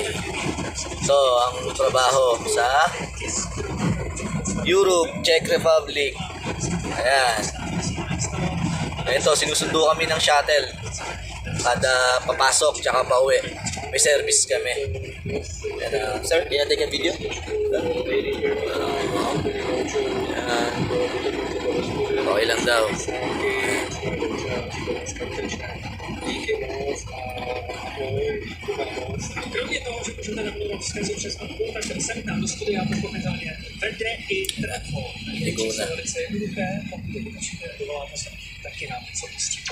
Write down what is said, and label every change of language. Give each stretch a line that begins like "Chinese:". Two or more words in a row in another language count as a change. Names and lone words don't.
Filipino: So, ang trabaho sa Europe, Czech Republic. Ayan. Ito, sinusundo kami ng shuttle. Kada papasok, tsaka pauwi. May service kami. Yan, sir,
English: can I take a video?
Filipino: Yan. Okay lang daw.
Czech: Kromě toho, že můžete naplnit vzkazy přes mapku, tak sem k nám do studia pochopitelně vede i telefon. Děkuju. Je velice jednoduché, pokud to vyučíte, dovoláte se, taky nám něco pustíte.